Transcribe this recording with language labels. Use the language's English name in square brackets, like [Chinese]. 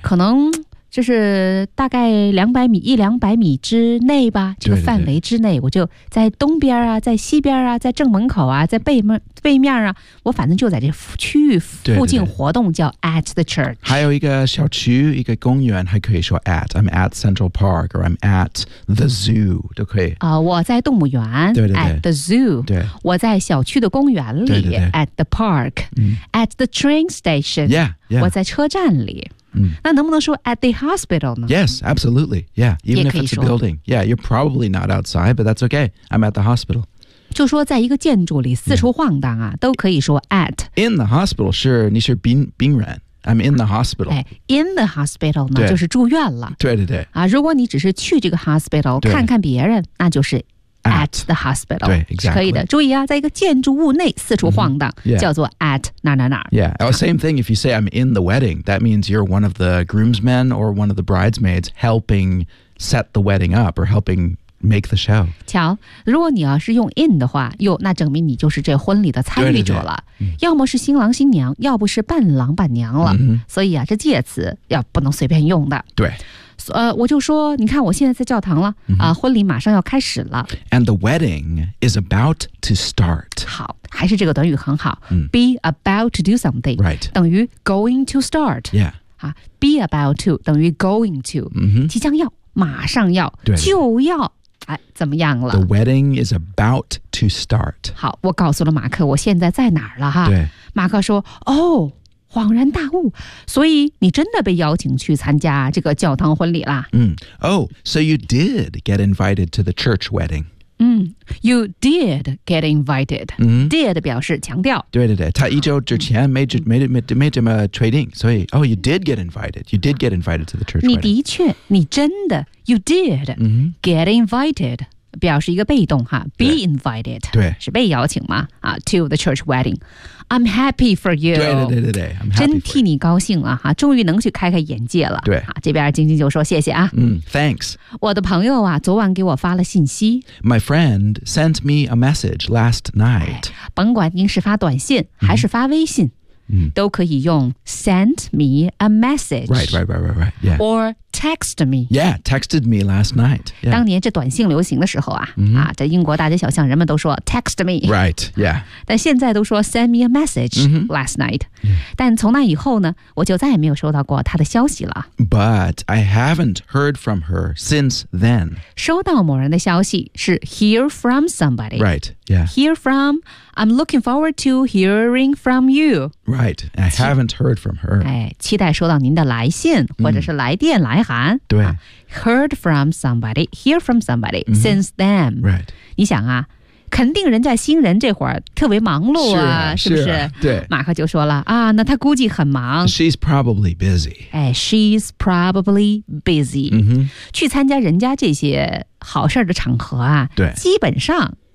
[Chinese] 可能就是大概一两百米之内吧，这个范围之内，对对对，我就在东边啊，在西边啊，在正门口啊，在背面啊，我反正就在这区域附近活动，对对对， [English] 叫 at the church。 [Chinese] 还有一个小区，一个公园，还可以说 at。 [English] I'm at Central Park or I'm at the zoo [Chinese] 都可以。我在动物园。对对对。 [English] At the zoo。 [Chinese] 对。我在小区的公园里。对对对。 [English] At the park、嗯。 At the train station。 Yeah, yeah。 [Chinese] 我在车站里。嗯、那能不能说 [English] at the hospital [Chinese] 呢？ [English] Yes, absolutely. Yeah, even if it's a building. Yeah, you're probably not outside, but that's okay. I'm at the hospital. [Chinese] 就说在一个建筑里四处晃荡啊、yeah. 都可以说 at. [English] In the hospital, sure, [Chinese] 你是病人。 [English] I'm in the hospital. In the hospital [Chinese] 呢就是住院了。对对对。啊，如果你只是去这个 hospital 看看别人，那就是 [English] at the hospital. 对、exactly. [Chinese] 可以的。注意啊，在一个建筑物内四处晃荡、 [English] mm-hmm. yeah. [Chinese] 叫做 at 哪哪哪。 [English] Yeah, oh, same thing if you say I'm in the wedding, that means you're one of the groomsmen or one of the bridesmaids helping set the wedding up or helping make the show. [Chinese] 瞧，如果你要是用 in 的话，哟，那证明你就是这婚礼的参与者了。对对对、要么是新郎新娘，要不是伴郎伴娘了。 Mm-hmm. 所以啊，这介词要不能随便用的。对。我就说你看我现在在教堂了、 mm-hmm. 婚礼马上要开始了。 [English] And the wedding is about to start. [Chinese] 好，还是这个短语很好、 mm. [English] Be about to do something、 right. 等于 going to start、 yeah. 啊、Be about to 等于 going to、 mm-hmm. [Chinese] 即将要马上要对就要哎，怎么样了 [English] The wedding is about to start. [Chinese] 好，我告诉了马克我现在在哪儿了哈。对，马克说哦恍然大悟，所以你真的被邀请去参加这个教堂婚礼啦。 [English] 嗯、Oh, so you did get invited to the church wedding. 嗯 You did get invited.、嗯、 [Chinese] did 表示强调。对对对，他一周之前没这么确定，所以 [English] Oh, you did get invited. You did get invited to the church wedding. [Chinese] 你的确，你真的 [English] You did、嗯、 get invited. [Chinese] 表示一个被动哈 [English] be invited [Chinese] 对是被邀请嘛、啊、 [English] to the church wedding I'm happy for you [Chinese] 对对对对对真替你高兴了哈终于能去开开眼界了对、啊、这边晶晶就说谢谢啊、 [English] mm, thanks [Chinese] 我的朋友啊昨晚给我发了信息 [English] my friend sent me a message last night、 [Chinese] 哎、甭管您是发短信还是发微信、 mm-hmm. [English] Mm. [Chinese] 都可以用 [English] send me a message. Right, right, right, right, right.、Yeah. Or text me. Yeah, texted me last night.、Yeah. [Chinese] 当年这短信流行的时候啊、 mm-hmm. 啊，在英国大街小巷，人们都说 [English] text me. Right, yeah. [Chinese] 但现在都说 [English] send me a message、 mm-hmm. last night.、 Yeah. [Chinese] 但从那以后呢，我就再也没有收到过他的消息了。 [English] But I haven't heard from her since then. [Chinese] 收到某人的消息是 [English] hear from somebody. Right, yeah. Hear from, I'm looking forward to hearing from you. Right, I haven't heard from her. [Chinese] 哎，期待收到您的来信或者是来电来函。嗯、对、啊、 [English] ，heard from somebody, hear from somebody、嗯、since then. Right, [Chinese] 你想啊，肯定人家新人这会儿特别忙碌啊，是不是？对，马克就说了啊，那他估计很忙。 [English] She's probably busy. 哎 ，she's probably busy.、嗯、 [Chinese] 去参加人家这些好事的场合啊，对，基本上。